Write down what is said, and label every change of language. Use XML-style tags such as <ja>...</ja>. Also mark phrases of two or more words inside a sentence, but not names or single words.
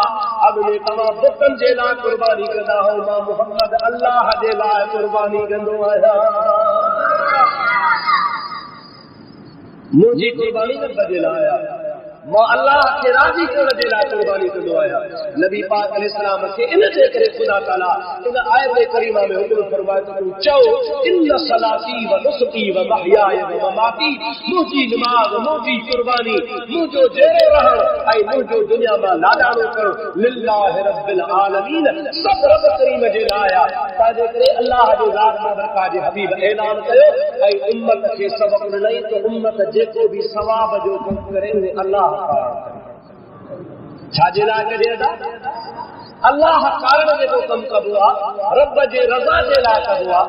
<sd>अॻु में तव्हां बुतनि जे लाइ क़ुर्बानी कंदा हो, मां मुहम्मद अल्लाह जे लाइ क़ुर्बानी कंदो आहियां। मुंहिंजी क़ुर्बानी न बजे लाइ आहे, मां अल्लाह खे राज़ी करण जे लाइ क़ुर्बानी कंदो आहियां। नबी पाक अलैहिस्सलाम खे इन जे करे ख़ुदा ताला इन आयत करीमा में हुकुम फरमाए त तूं चओ</sd> <ar>إن صلاتي و نسكي و محياي و مماتي,</ar> <sd>मुंहिंजी नमाज़, मुंहिंजी क़ुर्बानी, मुंहिंजो जहिड़ो रहण ऐं मुंहिंजो दुनिया मां लाॾाणो करणु</sd> <ar>لله رب العالمين,</ar> <sd>सभु रब करीम जे लाइ आहे। तंहिंजे करे अल्लाह जे ज़ात बाबरकात जे हबीब ऐलान कयो ऐं उम्मत खे सबक़ ॾिनई त उम्मत जेको बि सवाब जो कमु करे उहे अल्लाह छाजे लाइ कजे? अल्लाह कारण जेको कमु कबो आहे रब जे रज़ा जे लाइ कबो आहे।</sd>